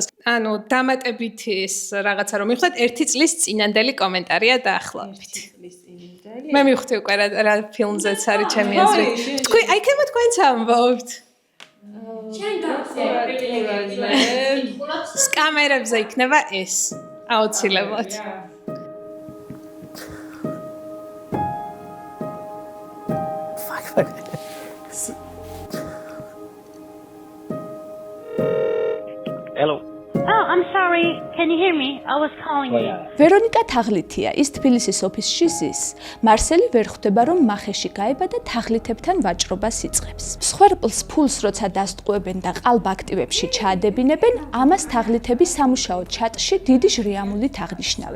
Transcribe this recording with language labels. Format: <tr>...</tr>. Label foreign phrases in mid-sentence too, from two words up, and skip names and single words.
<ka>ანუ დამატებით ის რაღაცა რომ მივხვდეთ 1 წლის წინანდელი კომენტარია დაახლოებით. მე მივხვდი უკვე რა ფილმზეც არის ჩემი აზრით. თქვენ აი ქება თქვენც ამბობთ. ჩვენ სკამერებზე იქნება ეს აუცილებლად.</ka> <en>Hello. Oh, I'm sorry. Can you hear me? I was calling you.</en> <ka>ვერონიკა თაღლითია, ის თბილისის ოფისში ზის. მარსელი ვერ ხვდება, რომ მახეში გაება და თაღლითებთან ვაჭრობას იწყებს. მსხვერპლს ფულს როცა დასტყუებენ და ყალბ აქტივებში ჩაადებინებენ, ამას თაღლითები სამუშაო ჩატში დიდი ჟრიამულით აღნიშნავენ.</ka>